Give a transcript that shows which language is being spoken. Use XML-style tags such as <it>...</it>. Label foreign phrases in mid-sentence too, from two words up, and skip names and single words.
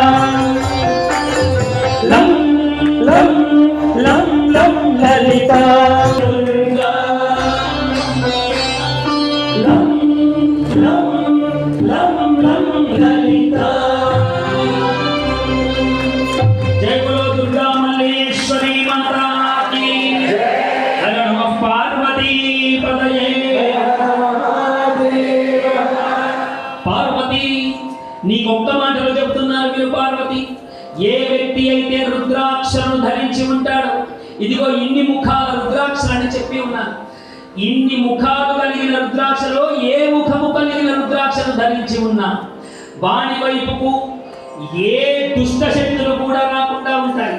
<hi>लं लं लं लं ललिता दुर्गा लं लं लं लं ललिता। जय बोलो दुर्गा मल्लेश्वरी माता की जय। हर नमः पार्वती</hi> <te>పార్వతి నీకొక్క మాటలు చెప్తున్నారు మీరు పార్వతి. ఏ వ్యక్తి అయితే రుద్రాక్షను ధరించి ఉంటాడో, ఇదిగో ఇన్ని ముఖాల రుద్రాక్షలని చెప్పి ఉన్నాను, ఇన్ని ముఖాలు కలిగిన రుద్రాక్షలో ఏ ముఖము కలిగిన రుద్రాక్షను ధరించి ఉన్నా వాని వైపుకు ఏ దుష్ట శక్తులు కూడా రాకుండా ఉంటాయి.</te>